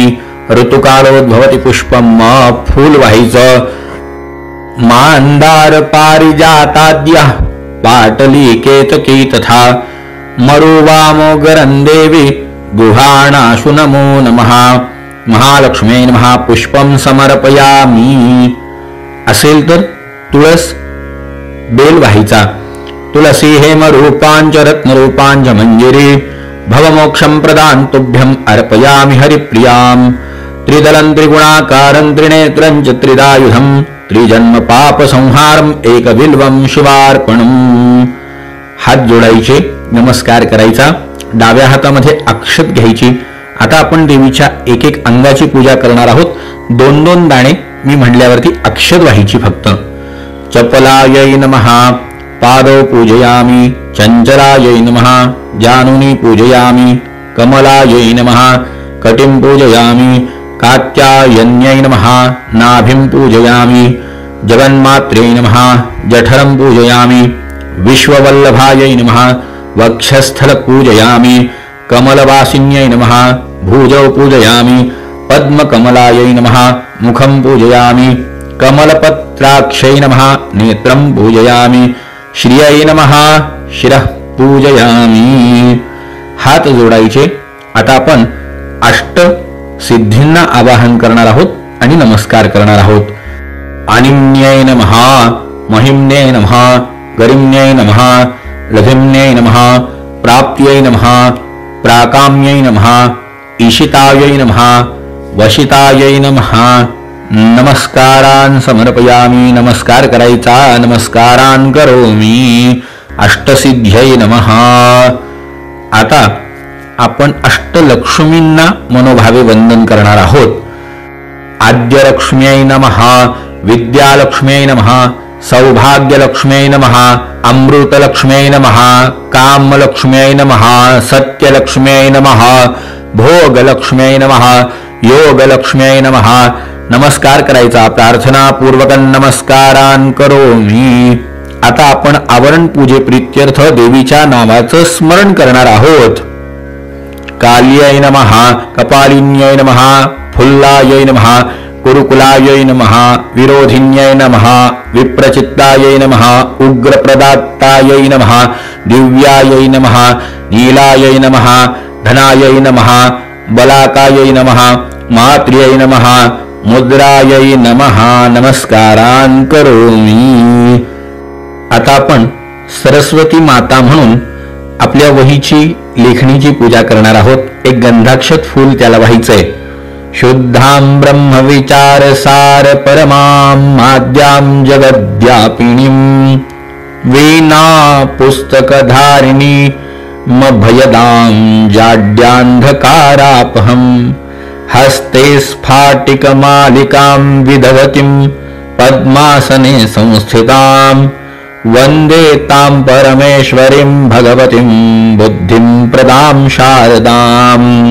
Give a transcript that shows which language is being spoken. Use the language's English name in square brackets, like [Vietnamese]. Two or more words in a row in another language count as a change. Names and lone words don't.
[Sanskrit] ऋतुकालोद्भवति पुष्पं [Marathi] फूल व्हायचं. [Sanskrit] मांदार पारिजाताद्यः पाटली केतकी तथा मरुवामोगरं देवी गृहाणाशु नमो नमः. महालक्ष्म्यै नमः. पुष्पं समर्पयामि. [Marathi] असेल तर तुळस बेल व्हायचा. [Sanskrit] तुलसी हेम रूपांच रत्नरूपांच मंजिरी भवमोक्षं प्रदान तुभ्यं अर्पयामि हरिप्रियां. त्रिदलं त्रिगुणाकारं त्रिनेत्रं च त्रिदायुधं त्रिजन्म पाप संहारं एकबिल्वं शिवार्पणं. [Marathi] हात जोडायचे. नमस्कार करायचा. डाव्या हातामध्ये अक्षत घ्यायची. आता आपण देवीच्या एक एक अंगाची पूजा करणार आहोत. 2-2 दाणे मी म्हटल्यावरती अक्षत व्हायची फक्त. [Sanskrit] चपलायै नमः. पादौ पूजयामि. चंचलायै नमः. जानुनी पूजयामि. कमलायै नमः. कटिं पूजयामि. कात्यायन्यै नमः. नाभिं पूजयामि. जगन्मात्रे नमः. जठरं पूजयामि. विश्ववल्लभायै नमः. वक्षस्थल पूजयामि. कमलवासिन्यै नमः. भुजौ पूजयामि. पद्मकमलायै नमः. मुखं पूजयामि. कमलपत्राक्षै नमः. नेत्रं पूजयामि. श्रियै नमः. शिरः पूजयामि. [Marathi] हात जोडायचे. आता आपण अष्ट सिद्धींना आवाहन करणार आहोत आणि नमस्कार करणार आहोत. [Sanskrit] अनिम्न्यै नमः. महिम्न्यै नमः. गरिम्न्यै नमः. लघिम्न्यै नमः. प्राप्त्यै नमः. प्राकाम्यै नमः. ईशितायै नमः. वशितायै नमः. नमस्कारान् समर्पयामि. [Marathi] नमस्कार करायचा. [Sanskrit] नमस्कारान् करोमि. अष्टसिद्ध्यै नमः. [Marathi] आता आपण अष्टलक्ष्मींना मनोभावे वंदन करणार आहोत. [Sanskrit] आद्यलक्ष्म्यै नमः. विद्यालक्ष्म्यै नमः. सौभाग्यलक्ष्म्यै नमः, अमृतलक्ष्म्यै नमः, कामलक्ष्म्यै नमः, सत्यलक्ष्म्यै नमः, भोगलक्ष्म्यै नमः, योगलक्ष्म्यै नमः. [Marathi] नमस्कार करायचा. [Sanskrit] प्रार्थना पूर्वक नमस्कारान करोमी. [Marathi] आता आपण आवरण पूजे प्रीत्यर्थ देवीच्या नावाचं स्मरण करणार आहोत. [Sanskrit] काल्यै नमः, कपालिन्यै नमः, फुल्लायै नमः, कुरुकुलायै नमः, विरोधिन्यै नमः, विप्रचित्तायै नमः, उग्रप्रदात्तायै नमः, दिव्यायै नमः, नीलायै नमः, धनायै नमः, बलाकायै नमः, मात्र्यै नमः, मुद्रायै नमः. नमस्कारान करोमी. [Marathi] आता आपण सरस्वती माता म्हणून आपल्या वहीची लेखणीची पूजा करणार आहोत. एक गंधाक्षत फूल त्याला वाहायचंय. [Sanskrit] शुद्धां ब्रह्म विचार सार परमां माद्यां जगद्व्यापिनीं वीणा पुस्तकधारिणी मभयदां जाड्यान्धकारापहं हस्ते स्फाटिकमालिकां विधवतीं पद्मासने संस्थितां वन्दे तां परमेश्वरीं भगवतीं बुद्धिं प्रदां शारदाम्.